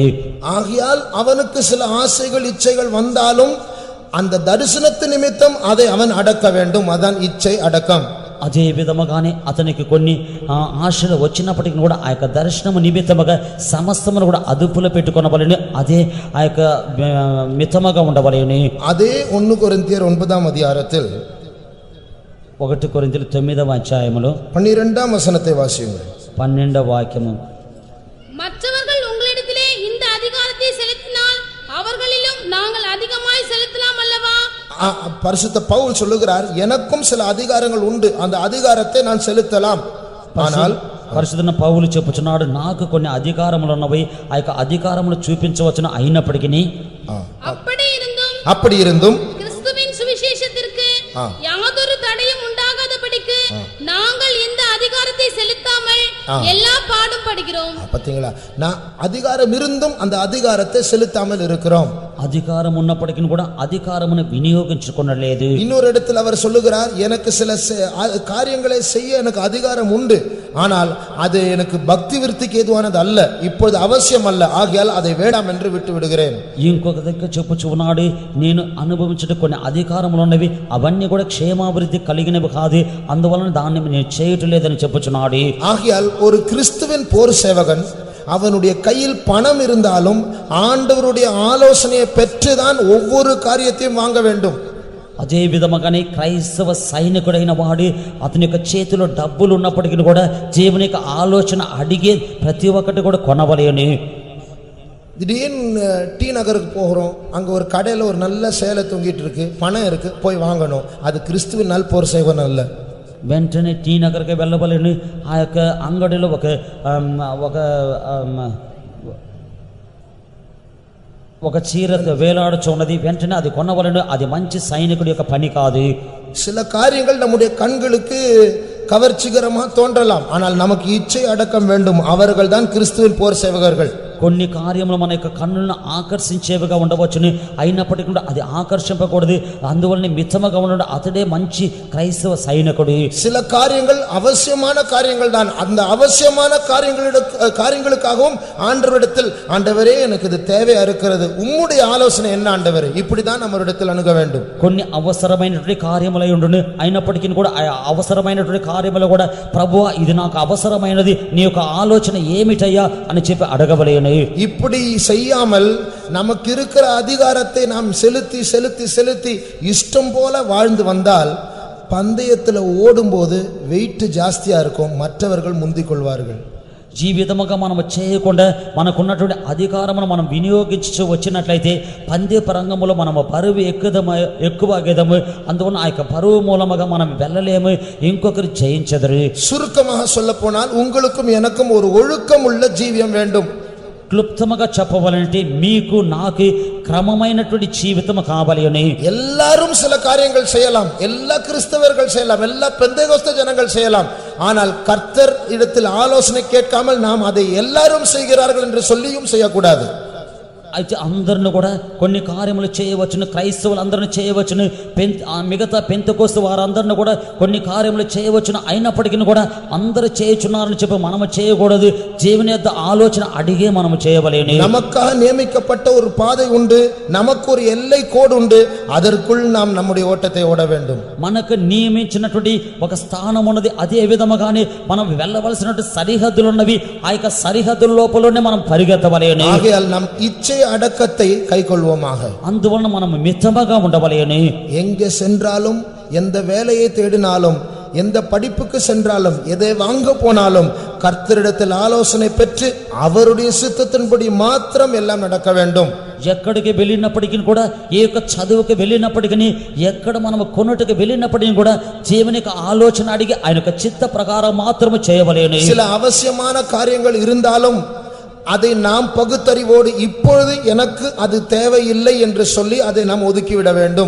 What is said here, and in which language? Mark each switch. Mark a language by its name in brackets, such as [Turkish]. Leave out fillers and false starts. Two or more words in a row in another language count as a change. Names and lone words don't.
[Tamil] ஆகையால் அவனுக்கு சில ஆசைகள் இச்சைகள் வந்தாலும் அந்த தரிசனத்து நிமித்தம் அதை அவன் அடக்க வேண்டும். அதான் இச்சை அடக்கம். [Telugu] అదే విధముగానే అతనికి కొన్ని ఆశలు వచ్చినప్పటికీ కూడా ఆ యొక్క దర్శనము నిమిత్తముగా సమస్తమును కూడా అదుపులో పెట్టుకొనవలెను. అదే ఆ యొక్క మితముగా ఉండవలెను. [Tamil] அதே 1 கொரிந்தியர் 9ஆம் அதிகாரத்தில் [Telugu] 1 కొరింథీయులు 9వ అధ్యాయములో [Tamil] 12ஆம் வசனத்தை வாசியுங்கள். [Telugu] 12వ వాక్యము. [Tamil] மற்றவர்கள் உங்களிடத்திலே இந்த அதிகாரத்தை செலுத்தினால் அவர்களிலும் நாங்கள் அதிகமாய் செலுத்தலாம் அல்லவா? பரிசுத்த பவுல் சொல்லுகிறார், எனக்கும் சில அதிகாரங்கள் உண்டு, அந்த அதிகாரத்தை நான் செலுத்தலாம். ஆனால் [Telugu] పరిశుద్ధ పౌలు చెప్పుచున్నాడు, నాకు కొన్ని అధికారములు ఉన్నవి, ఆ యొక్క అధికారములు చూపించవచ్చును. అయినప్పటికీ [Tamil] அப்படி இருந்தும் கிறிஸ்துவின் சுவிசேஷத்திற்கு யாதொரு தடையும் உண்டாகாதபடிக்கு நாங்கள் இந்த அதிகாரத்தை செலுத்தாமல் எல்லா பாடும் படுகிறோம். பாத்தீங்களா, நான் அதிகாரம் இருந்தும் அந்த அதிகாரத்தை செலுத்தாமல் இருக்கிறோம். [Telugu] అధికారం ఉన్నప్పటికీ కూడా అధికారమును వినియోగించుకొనలేదు. [Tamil] இன்னொரு இடத்தில் அவர் சொல்லுகிறார், எனக்கு சில காரியங்களை செய்ய எனக்கு அதிகாரம் உண்டு, ஆனால் அது எனக்கு பக்தி விருத்திக்கு ஏதுவானது அல்ல, இப்பொழுது அவசியம் அல்ல, ஆகையால் அதை வேண்டாம் என்று விட்டு விடுகிறேன். [Telugu] ఇంకొక దగ్గర చెప్పుచున్నాడు, నేను అనుభవించే కొన్ని అధికారములు ఉన్నవి, అవన్నీ కూడా క్షేమాభివృద్ధి కలిగినవి కాదు, అందువలన దాన్ని నేను చేయటం లేదని చెప్పుచున్నాడు. [Tamil] ஆகையால் ஒரு கிறிஸ்துவின் போர் சேவகன் அவனுடைய கையில் பணம் இருந்தாலும் ஆண்டவருடைய ஆலோசனையை பெற்றுதான் ஒவ்வொரு காரியத்தையும் வாங்க வேண்டும். [Telugu] అదే విధముగానే క్రైస్తవ సైనికుడైన వాడు అతని యొక్క చేతిలో డబ్బులు ఉన్నప్పటికీ కూడా దేవుని యొక్క ఆలోచన అడిగే ప్రతి ఒక్కటి కూడా కొనవలేను. [Tamil] திடீர்னு டி நகருக்கு போகிறோம், அங்கே ஒரு கடையில் ஒரு நல்ல சேலை தொங்கிட்டு இருக்கு, பணம் இருக்கு, போய் வாங்கணும். அது கிறிஸ்துவின் நல் போர் சேவகன் அல்ல. [Telugu] వెంటనే టీ నగర్కి వెళ్ళవలేను. ఆ యొక్క అంగడిలో ఒక చీర వేలాడుచున్నది, వెంటనే అది కొనవలను. అది మంచి సైనికుడి యొక్క పని కాదు. [Tamil] சில காரியங்கள் நம்முடைய கண்களுக்கு கவர்ச்சிகரமாக தோன்றலாம், ஆனால் நமக்கு இச்சை அடக்கம் வேண்டும். அவர்கள் தான் கிறிஸ்துவின் போர் சேவகர்கள். [Telugu] కొన్ని కార్యములు మన యొక్క కన్నులను ఆకర్షించేవిగా ఉండవచ్చును, అయినప్పటికీ కూడా అది ఆకర్షింపకూడదు. అందువల్ల మితముగా ఉండడం అతడే మంచి క్రైస్తవ సైనికుడు. [Tamil] சில காரியங்கள் அவசியமான காரியங்கள் தான். அந்த அவசியமான காரியங்களுக்காகவும் ஆண்டவரிடத்தில், ஆண்டவரே எனக்கு இது தேவையா இருக்கிறது, உம்முடைய ஆலோசனை என்ன ஆண்டவரே, இப்படிதான் நம்மரிடத்தில் அணுக வேண்டும். [Telugu] కొన్ని అవసరమైనటువంటి కార్యములై ఉండును, అయినప్పటికీ కూడా అవసరమైనటువంటి కార్యములు కూడా ప్రభువా ఇది నాకు అవసరమైనది, నీ యొక్క ఆలోచన ఏమిటయ్యా అని చెప్పి అడగవలేను. [Tamil] இப்படி செய்யாமல் நமக்கு இருக்கிற அதிகாரத்தை நாம் செலுத்தி செலுத்தி செலுத்தி இஷ்டம் போல வாழ்ந்து வந்தால் பந்தயத்தில் ஓடும்போது வெயிட் ஜாஸ்தியா இருக்கும், மற்றவர்கள் முந்திக் கொள்வார்கள். [Telugu] ఈ విధముగా మనం చేయకుండా మనకున్నటువంటి అధికారమును మనం వినియోగించు వచ్చినట్లయితే పందెపు రంగములో మనము పరువు ఎక్కువగేదము. అందువల్ల ఆ యొక్క పరువు మూలముగా మనం వెళ్ళలేము, ఇంకొకరు జయించదురు. [Tamil] சுருக்கமாக சொல்ல போனால் உங்களுக்கும் எனக்கும் ஒரு ஒழுக்கம் உள்ள ஜீவியம் வேண்டும். [Telugu] క్లుప్తముగా చెప్పవాలంటే మీకు నాకు క్రమమైనటువంటి జీవితం కావాలి అని. [Tamil] எல்லாரும் சில காரியங்கள் செய்யலாம், எல்லா கிறிஸ்தவர்கள் செய்யலாம், எல்லா பெந்தேகோஸ்தே ஜனங்கள் செய்யலாம். ஆனால் கர்த்தர் இடத்தில் ஆலோசனை கேட்காமல் நாம் அதை எல்லாரும் செய்கிறார்கள் என்று சொல்லியும் செய்யக்கூடாது. [Telugu] అయితే అందరిని కూడా కొన్ని కార్యములు చేయవచ్చును, క్రైస్తవులు అందరిని చేయవచ్చును, మిగతా పెంతెకోస్తు వారందరిని కూడా కొన్ని కార్యములు చేయవచ్చును, అయినప్పటికీ కూడా అందరూ చేయుచున్నారని చెప్పి మనము చేయకూడదు. జీవన యొక్క ఆలోచన అడిగే మనము చేయవలేను. [Tamil] நமக்காக நியமிக்கப்பட்ட ஒரு பாதை உண்டு, நமக்கு ஒரு எல்லை கோடு உண்டு, அதற்குள் நாம் நம்முடைய ஓட்டத்தை ஓட வேண்டும். [Telugu] మనకు నియమించినటువంటి ఒక స్థానం ఉన్నది, అదే విధముగానే మనం వెళ్ళవలసినటువంటి సరిహద్దులు ఉన్నవి, ఆ యొక్క సరిహద్దుల లోపలనే మనం పరిగెత్తవలేను. [Tamil] ஆகையால் நாம் இச்சை அடக்கத்தை கைக்கொள்வோமாக. [Telugu] అందువలన మనం మితముగా ఉండవలేను. [Tamil] எங்கே சென்றாலும், எந்த வேலையை தேடினாலும், எந்த படிப்புக்கு சென்றாலும், எதை வாங்க போனாலும் கர்த்தரிடத்தில் ஆலோசனை பெற்று அவருடைய சித்தத்தின்படி மாத்திரம் எல்லாம் நடக்க வேண்டும். [Telugu] ఎక్కడికి వెళ్ళినప్పటికీ కూడా, ఏ యొక్క చదువుకి వెళ్ళినప్పటికీ, ఎక్కడ మనం కొనుటకు వెళ్ళినప్పటికీ కూడా జీవనిక ఆలోచన అడిగి ఆయన యొక్క చిత్త ప్రకారం మాత్రమే చేయవలేను. [Tamil] சில அவசியமான காரியங்கள் இருந்தாலும் அதை நாம் பகுத்தறிவோடு இப்பொழுது எனக்கு அது தேவையில்லை என்று சொல்லி அதை நாம் ஒதுக்கிவிட வேண்டும்.